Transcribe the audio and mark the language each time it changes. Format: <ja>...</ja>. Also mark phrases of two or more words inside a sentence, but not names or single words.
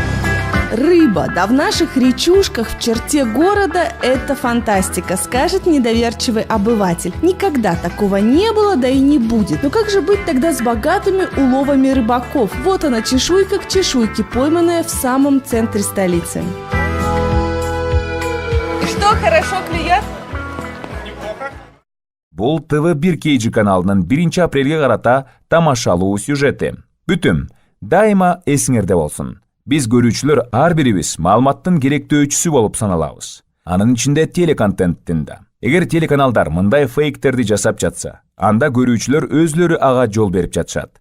<ru>Рыба, да в наших речушках в черте города это фантастика, скажет недоверчивый обыватель. Никогда такого не было, да и не будет. Но как же быть тогда с богатыми уловами рыбаков? Вот она, чешуйка к чешуйке, пойманная в самом центре столицы. И что, хорошо клюет?</ru> <ky>Бул ТВ1 KG каналынын 1 апрелге карата тамашалуу сюжети. Бүтүм, дайыма эсиңерде болсун. Биз көрүүчүлөр ар бирибиз маалыматтын керектөөчүсү болуп саналабыз. Анын ичинде телеконтенттин да. Эгер телеканалдар мындай фейктерди жасап жатса, анда көрүүчүлөр өзлөрү ага жол берип жатышат.</ky>